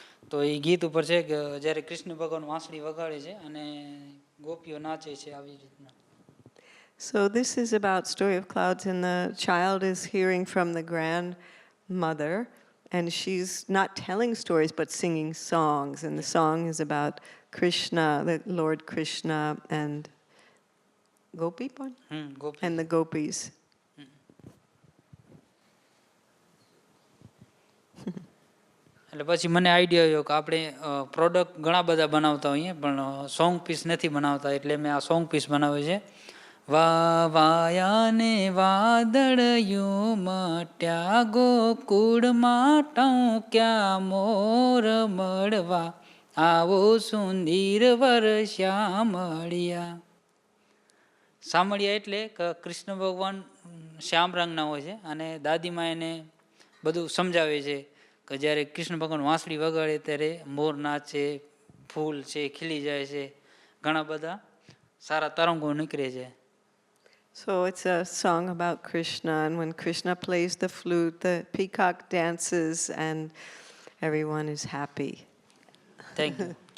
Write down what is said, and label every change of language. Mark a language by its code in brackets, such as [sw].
[gu] તો એ ગીત ઉપર છે કે જ્યારે કૃષ્ણ ભગવાન વાંસળી વગાડે છે અને ગોપીઓ નાચે છે આવી રીતના. [en] So this is about story of clouds, and the child is hearing from the grandmother, and she's not telling stories but singing songs, and the song is about Krishna, the Lord Krishna, and Gopi and the gopis. [gu] એટલે પછી મને idea આવ્યો કે આપણે product ઘણા બધા બનાવતા હોઈએ પણ સોંગ પીસ નથી બનાવતા, એટલે મેં આ સોંગ પીસ બનાવ્યો છે. વાવાયાને વાદળયું મટ્યા ગોકુળમાં ટંક્યા મોર મળવા આવો સુંદર વર્ષા મળ્યા. સામળિયા એટલે કૃષ્ણ ભગવાન શ્યામ રંગના હોય છે અને દાદીમાં એને બધું સમજાવે છે કે જ્યારે કૃષ્ણ ભગવાન વાંસળી વગાડે ત્યારે મોર નાચે, ફૂલ છે ખીલી જાય છે, ઘણા બધા સારા તરંગો નીકળે છે. [en] So it's a song about Krishna, and when Krishna plays the flute, the peacock dances, and everyone is happy. Thank you.